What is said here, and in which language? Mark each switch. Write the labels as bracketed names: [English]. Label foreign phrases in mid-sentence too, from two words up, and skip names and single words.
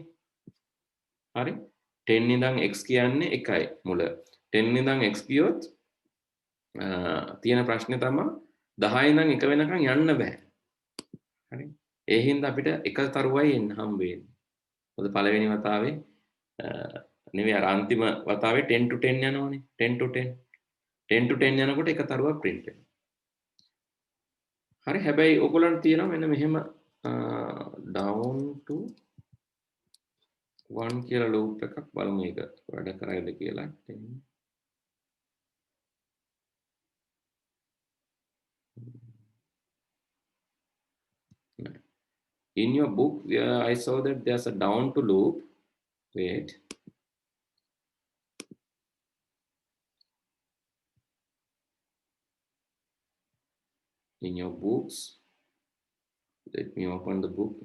[Sinhala] හරි. 10 ඉඳන් x කියන්නේ 1යි මුල. 10 ඉඳන් x ගියොත් තියෙන ප්‍රශ්නේ තමයි 10 ඉඳන් 1 වෙනකන් යන්න බෑ. හරි. ඒ හින්දා අපිට එක තරුවයි එන්න හම්බ වෙන්නේ. මොකද පළවෙනි වතාවේ නෙවෙයි අර අන්තිම වතාවේ 10 to 10 යනවනේ. 10 to 10. 10 to 10 යනකොට එක තරුවක් print වෙනවා. හරි. හැබැයි ඔයගොල්ලන්ට තියෙනවා මෙන්න මෙහෙම [English] down to [Sinhala] 1 කියලා loop එකක් බලමු ඒක වැඩ කරයිද කියලා. [English] 10 In your book, I saw that there's a down to loop. Wait. In your books, let me open the book.